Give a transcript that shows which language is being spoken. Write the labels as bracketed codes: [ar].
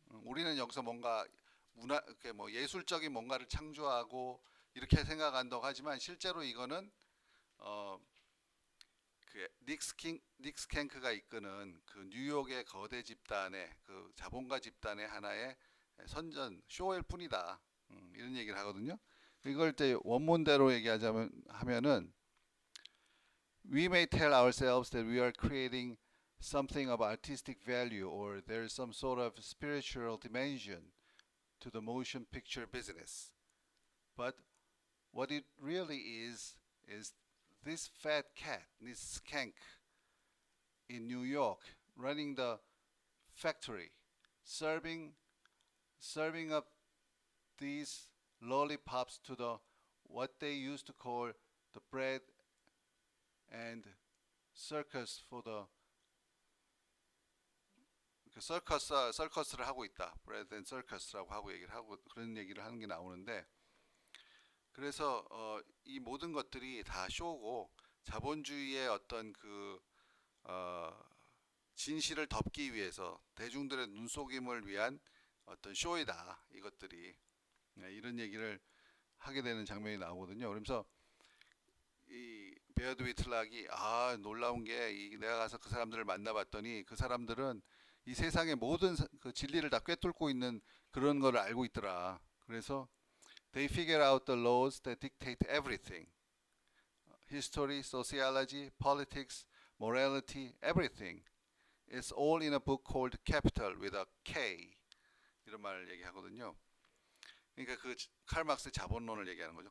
[ko] 우리는 여기서 뭔가 문화, 이렇게 뭐 예술적인 뭔가를 창조하고 이렇게 생각한다고 하지만 실제로 이거는 어, 그 닉스 캥크가 이끄는 그 뉴욕의 거대 집단의 그 자본가 집단의 하나의 선전 쇼일 뿐이다. 이런 얘기를 하거든요. 이걸 때 원문대로 얘기하자면 하면은 [en] we may tell ourselves that we are creating something of artistic value or there's some sort of spiritual dimension to the motion picture business. But what it really is this fat cat, this skank in New York running the factory, serving serving up these lollipops to the what they used to call the bread and circus for the [ko] 서커스를 하고 있다. 브레드 앤 서커스라고 하고 얘기를 하고 그런 얘기를 하는 게 나오는데 그래서 이 모든 것들이 다 쇼고 자본주의의 어떤 그 진실을 덮기 위해서 대중들의 눈속임을 위한 어떤 쇼이다. 이것들이 이런 얘기를 하게 되는 장면이 나오거든요. 그러면서 이 베어드 위틀락이 놀라운 게 내가 가서 그 사람들을 만나봤더니 그 사람들은 이 세상의 모든 그 진리를 다 꿰뚫고 있는 그런 걸 알고 있더라. 그래서 [en] they figure out the laws that dictate everything. History, sociology, politics, morality, everything. It's all in a book called Capital with a K. [ko] 이런 말을 얘기하거든요. 그러니까 그 칼 막스의 자본론을 얘기하는 거죠.